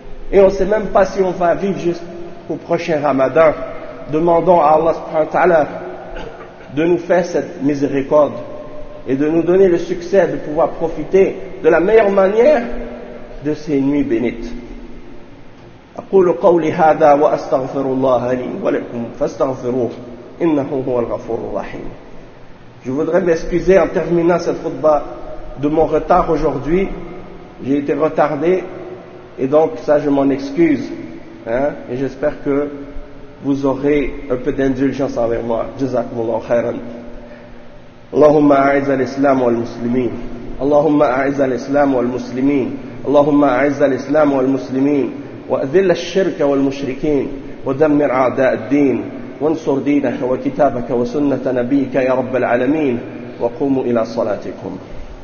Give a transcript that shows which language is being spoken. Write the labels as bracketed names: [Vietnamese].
[French] Et on ne sait même pas si on va vivre jusqu'au prochain Ramadan. Demandons à Allah subhanahu wa ta'ala de nous faire cette miséricorde et de nous donner le succès de pouvoir profiter de la meilleure manière de ces nuits bénites. [Arabic] أقول قولي هذا وأستغفر الله لي ولكم فاستغفروه إنه هو الغفور الرحيم. [French] Je voudrais m'excuser en terminant cette khutbah de mon retard aujourd'hui. J'ai été retardé et donc ça je m'en excuse, hein? Et j'espère que vous aurez un peu d'indulgence envers moi. [Arabic] جزاكم الله خيرا. اللهم أعز الإسلام والمسلمين. اللهم أعز الإسلام والمسلمين. اللهم أعز الإسلام والمسلمين. وأذل الشرك والمشركين ودمر أعداء الدين وانصر دينك وكتابك وسنة نبيك يا رب العالمين وقوموا إلى صلاتكم.